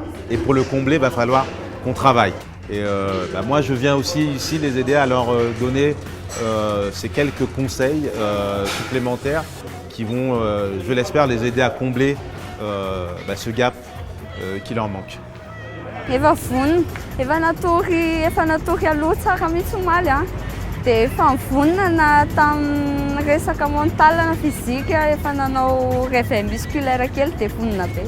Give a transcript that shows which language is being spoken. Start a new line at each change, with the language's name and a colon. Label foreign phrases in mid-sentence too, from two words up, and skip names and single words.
French: Et pour le combler, il va falloir qu'on travaille. » Et moi, je viens aussi ici les aider à leur donner ces quelques conseils supplémentaires qui vont, je l'espère, les aider à combler ce gap qui leur manque.
Malagasy: Efa vonona, efa natory aloha tsara mihitsy omaly a. Dia efa mivonona tamin'ny resaka mental na fizika, efa nanao
French: réveil musculaire
Malagasy: kely dia vonona be.